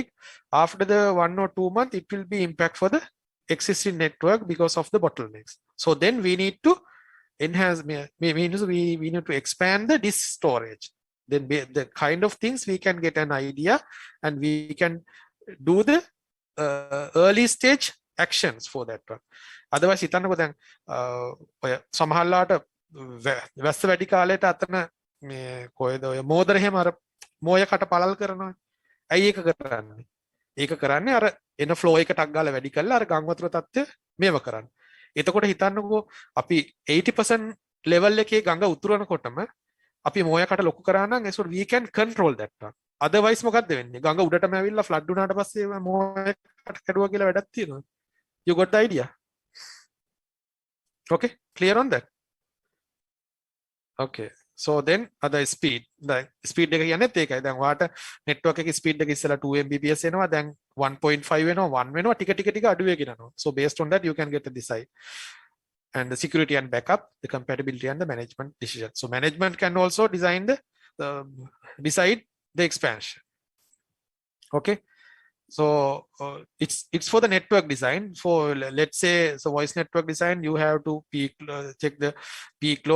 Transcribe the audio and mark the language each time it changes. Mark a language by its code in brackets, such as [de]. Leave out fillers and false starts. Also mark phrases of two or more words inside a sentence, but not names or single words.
[en] After the 1 or 2 months, it will be impact for the existing network because of the bottlenecks. So then we need to enhance, we need to expand the disk storage. Then the kind of things we can get an idea, and we can do the early stage actions for that one. Otherwise, [si] හිතන්නකෝ දැන් ඔය සමහරලාට වැස්ස වැඩි කාලයට අතන මේ කොයිද ඔය මෝදර එහෙම අර මෝය කට පළල් කරනවා. ඇයි ඒක කරන්නේ? ඒක කරන්නේ අර එන ෆ්ලෝ එක ටක් ගාලා වැඩි කරලා අර ගම් වතුර තත්ත්වය මේව කරන්නේ. එතකොට හිතන්නකෝ අපි 80% level එකේ ගඟ උතුරනකොටම අපි මෝය කට ලොකු කරා නම් [en] so we can control that one. [si] Otherwise මොකක්ද වෙන්නේ? ගඟ උඩටම ඇවිල්ලා ෆ්ලඩ් වුණාට පස්සේ මෝය කට කැඩුවා කියලා වැඩක් තියෙනවා. [en] You got the idea? Okay, clear on that? Okay, so then other speed, the speed [si] එක කියන්නේත් ඒකයි. දැන් ඔයාට network එකේ speed එක ඉස්සලා 2 Mbps එනවා, දැන් 1.5 වෙනවා, 1 වෙනවා, ටික අඩු වෙගෙන යනවා. [en] So based on that you can get a decide. And the security and backup, the compatibility and the management decision. So management can also design decide the expansion. Okay, so it's for the network design. For let's say so voice network design, you have to check the peak load.